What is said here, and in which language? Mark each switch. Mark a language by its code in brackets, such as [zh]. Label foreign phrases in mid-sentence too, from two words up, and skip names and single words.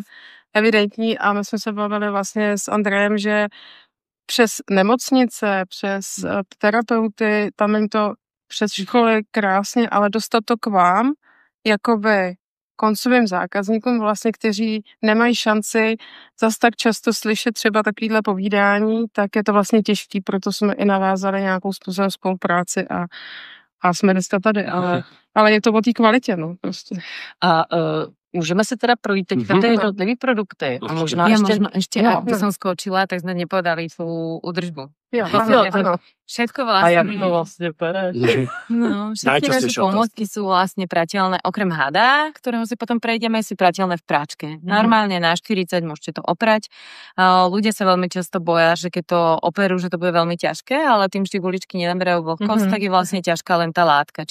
[cs] evidentní a my jsme se bavili vlastně s Andrejem, že přes nemocnice, přes terapeuty, tam jim to přes školy krásně, ale dostat to k vám, jakoby koncovým zákazníkům, vlastně, kteří nemají šanci zas tak často slyšet třeba takovýhle povídání, tak je to vlastně těžký, proto jsme i navázali nějakou způsobem spolupráci a jsme dneska tady, ale je to o té kvalitě, no, prostě. A můžeme se teda projít teď na ty jednotlivý produkty. A možná [sk] ešte ak by som skočila, tak sme nepovedali tú údržbu. Všetko vlastne. [cs] A jak to vlastne pereš? [sk] No, všetky naše pomôcky sú vlastne prateľné, okrem hada, ktorého si potom prejdeme, sú prateľné v práčke. Normálne na 40 môžete to oprať. Ľudia sa veľmi často boja, že keď to operú, že to bude veľmi ťažké, ale tým, že guličky nenaberajú vlhkosť, tak je vlastne ťažká len tá látka.